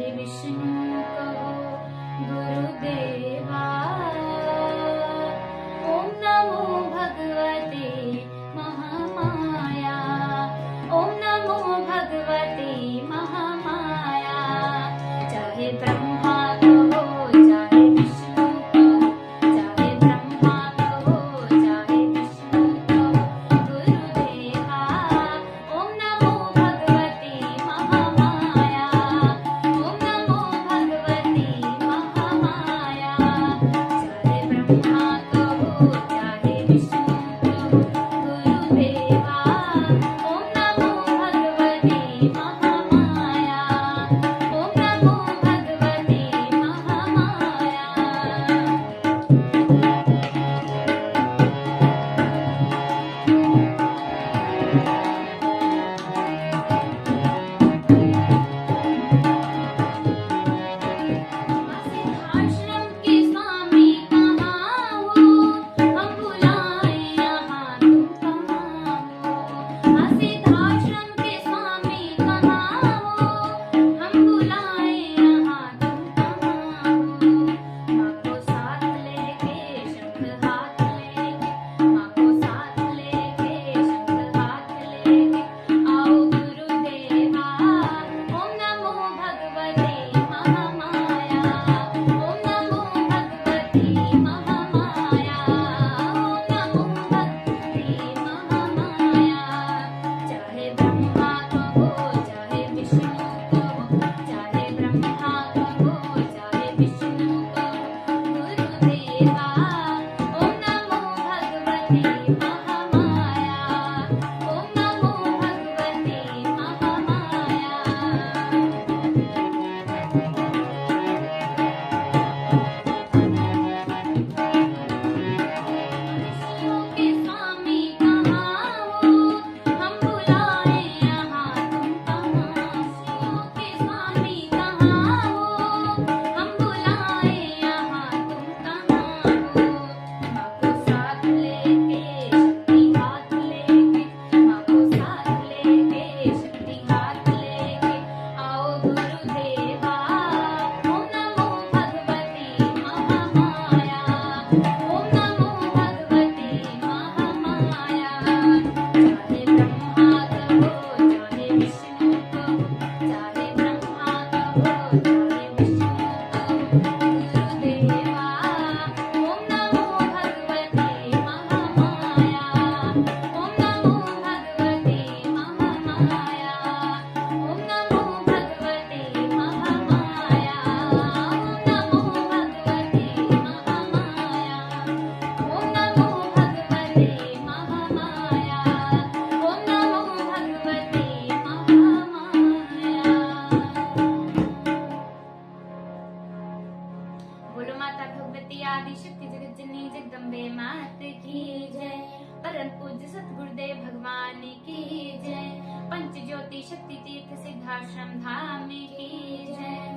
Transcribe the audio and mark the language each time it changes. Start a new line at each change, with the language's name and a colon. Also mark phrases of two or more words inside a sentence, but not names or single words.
Hindi: विष्णु कहो गुरुदेवा।
Sanskrit: ओम नमो भगवते महामाया, ओम नमो भगवते महामाया।
Hindi: चाहे ब्रह्मा कहो चाहे विष्णु कहो, चाहे ब्रह्मा कहो चाहे विष्णु कहो गुरुदेवा।
Sanskrit: ओम नमो भगवते महामाया, ओम नमो भगवते महामाया।
Hindi: चाहे ब्रह्मा कहो चाहे विष्णु कहो गुरुदेवा।
Sanskrit: ओम नमो भगवते महामाया, ओम नमो भगवते महामाया।
Hindi: आश्रम के स्वामी कहाँ हो, हम बुलाए यहाँ तुम कहाँ हो। आश्रम के स्वामी कहाँ हो, हम बुलाए यहाँ तुम कहाँ हो। माँ को साथ लेके शंख हाथ लेके, माँ को साथ लेके शंख हाथ लेके आओ गुरुदेवा।
Sanskrit: ओम नमो भगवते महामाया, ओम नमो भगवते महामाया, ओम नमो भगवते महामाया।
Hindi: चाहे ब्रह्मा कहो चाहे विष्णु कहो, चाहे ब्रह्मा कहो चाहे विष्णु कहो गुरुदेवा।
Sanskrit: ओम नमो भगवते महामाया, ओम नमो भगवते महामाया।
Hindi: ऋषियों के स्वामी कहाँ हो, हम बुलाए यहाँ तुम कहाँ। ऋषियों के स्वामी कहाँ हो, हम बुलाए यहाँ तुम कहाँ हो। माँ को साथ लेके शक्ति हाथ लेके, माँ को साथ लेके शक्ति हाथ लेके आओ गुरुदेवा।
Sanskrit: ओम नमो भगवते महामाया, ओम नमो भगवते महामाया।
Hindi: चाहे ब्रह्मा कहो चाहे विष्णु कहो, चाहे ब्रह्मा कहो चाहे विष्णु कहो गुरुदेवा।
Sanskrit: ओम नमो भगवते महामाया, ओम नमो भगवते महामाया, ओम नमो भगवते महामाया, ओम नमो भगवते महामाया, ओम नमो भगवते महामाया, ओम नमो भगवते महामाया।
Hindi: बोलो माता भगवती आदि शक्ति जगत जननी जगदम्बे मात की जय। परम पूज्य सतगुरुदेव भगवान की जय। पंच ज्योति शक्ति तीर्थ सिद्धाश्रम धाम की जय।